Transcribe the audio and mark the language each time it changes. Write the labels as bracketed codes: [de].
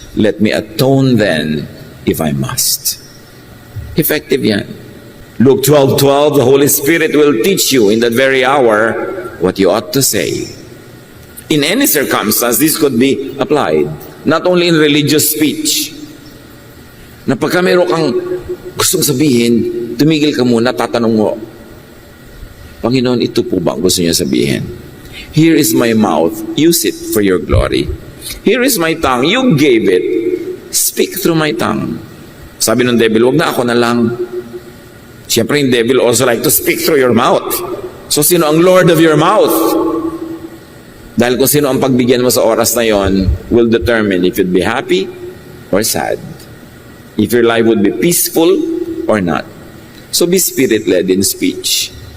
[en] Let me atone then if I must. [tl] Effective yan. [en] Luke 12:12, the Holy Spirit will teach you in that very hour what you ought to say. In any circumstance, this could be applied. Not only in religious speech. [tl] Na pagka meron kang gustong sabihin, tumigil ka muna, tatanong mo, Panginoon, ito po ba ang gusto niya sabihin? [en] Here is my mouth, use it for your glory. Here is my tongue, you gave it, speak through my tongue. [tl] Sabi ng devil, wag na ako na lang. Siyempre, yung [en] devil also like to speak through your mouth. So, [tl] sino ang [en] Lord of your mouth? [tl] Dahil kung sino ang pagbigyan mo sa oras na yon [en] will determine if you'd be happy or sad. If your life would be peaceful or not. So be spirit-led in speech.